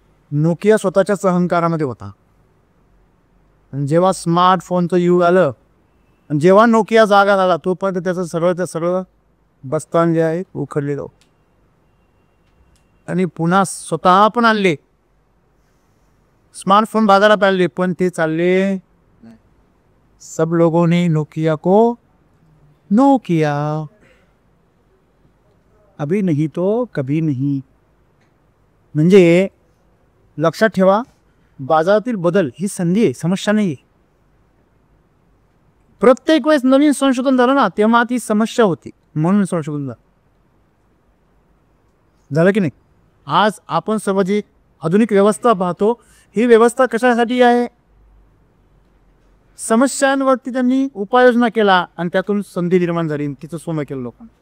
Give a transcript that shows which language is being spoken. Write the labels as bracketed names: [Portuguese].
[Marathi] Nokia स्वतःच्याच अहंकारामध्ये होता. आणि जेव्हा स्मार्टफोनचं युग आलं आणि जेव्हा नोकिया जागा झाला, तोपर्यंत त्याचं सगळं बस्तान जे आहे उखडलेलं. आणि पुन्हा स्वतः पण आणले स्मार्टफोन बाजारात आणले, पण ते चालले. [Hindi] सब लोगों ने नोकिया को नो किया, अभी नहीं तो कभी नहीं. [Marathi] म्हणजे लक्षात ठेवा, बाजारातील बदल ही संधी आहे, समस्या नाही आहे. प्रत्येक वेळेस नवीन संशोधन झालं ना, तेव्हा ती समस्या होती, म्हणून संशोधन झालं की नाही. आज आपण सर्व जी आधुनिक व्यवस्था पाहतो, ही व्यवस्था कशासाठी आहे, समस्यांवरती त्यांनी उपाययोजना केला आणि त्यातून संधी निर्माण झाली, तिचं सोनं केलं लोकांना.